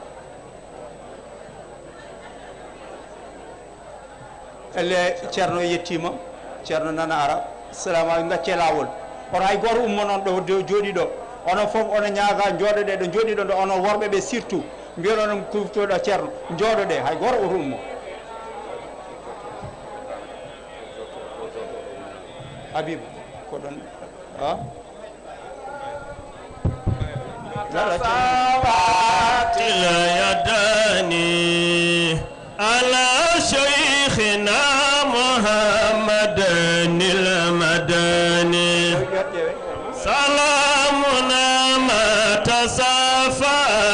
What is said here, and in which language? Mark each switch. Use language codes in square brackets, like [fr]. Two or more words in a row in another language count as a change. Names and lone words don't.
[ff] elle ceerno yettima ceerno nana ara salamu aleykum gacce lawol oto hay goto ummo noon ɗo jooɗi ɗo onon fof ono ñaaga jooɗoɗe ɗo jooɗi ɗo onon worɓe ɓe surtout mbiyono onon kuftoɗo ceerno jooɗoɗe hay goto oto ummo Habib ko ɗon [ar] يداني على شيخنا محمد المدني سلامنا ما تصافى